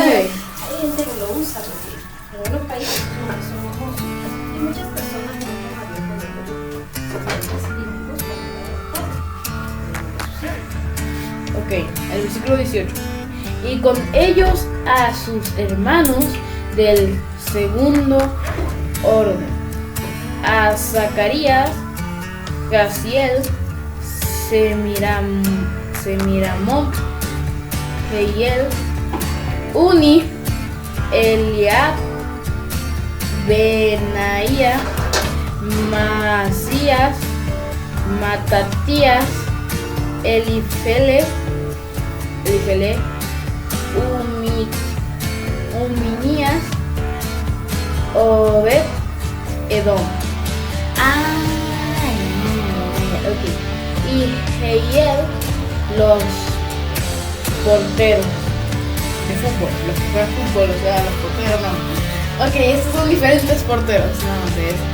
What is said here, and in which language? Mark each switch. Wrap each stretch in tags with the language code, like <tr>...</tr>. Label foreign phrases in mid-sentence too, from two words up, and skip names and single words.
<es>Hay gente que lo usa porque en algunos países no son famosos y muchas personas no han abierto Ok, el versículo 18. Y con ellos a sus hermanos del segundo orden, a Zacarías, Jaziel, Semiramot, Jehiel, Uni, Eliab, Benaía, Masías, Matatías, Elifele, Uminías, Obed, Edom. Ok. Y Jehiel, los porteros de fútbol, los que juegan fútbol, o sea, los porteros no. Ok, estos son diferentes porteros, no de eso.</es>